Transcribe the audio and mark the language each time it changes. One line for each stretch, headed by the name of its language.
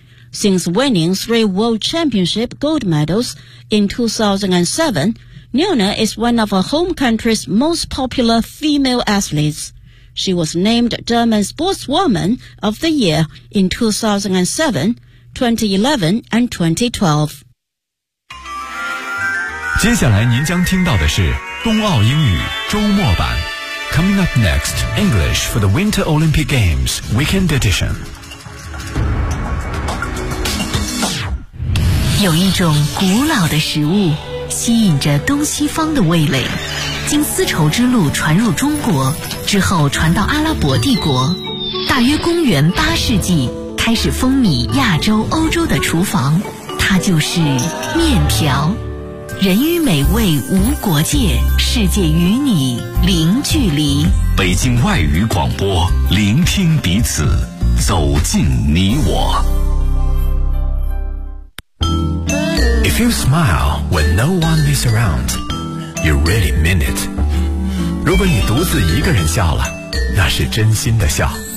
English: Since winning 3 World Championship gold medals in 2007, Neuner is one of her home country's most popular female athletes. She was named German Sportswoman of the Year in 2007, 2011, and 2012.
Chinese: 接下来您将听到的是冬奥英语周末版。
English: Coming up next, English for the Winter Olympic Games Weekend Edition.
Chinese: 有一种古老的食物吸引着东西方的味蕾，经丝绸之路传入中国之后传到阿拉伯帝国，大约公元八世纪开始风靡亚洲欧洲的厨房，它就是面条。人与美味无国界，世界与你零距离。北京外语广播，聆听彼此，走进你我。
English: If you smile when no one is around, you really mean it.
Chinese: 如果你独自一个人笑了，那是真心的笑。